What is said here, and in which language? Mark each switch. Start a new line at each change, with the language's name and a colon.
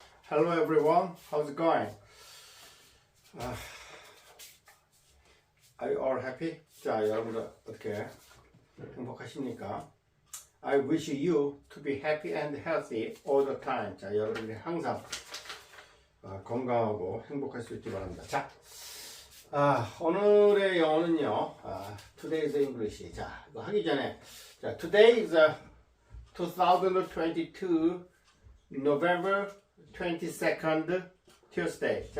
English: Hello everyone, how's it going? Are you all happy?
Korean: 자, 여러분들 어떻게 행복하십니까?
English: I wish you to be happy and healthy all the time.
Korean: 자, 여러분들이 항상 건강하고 행복할 수 있기 바랍니다. 자, 오늘의 영어는요,
English: Today's English. 자,
Korean: 이거 하기 전에,
English: 자, Today is 2022 November 22nd Tuesday.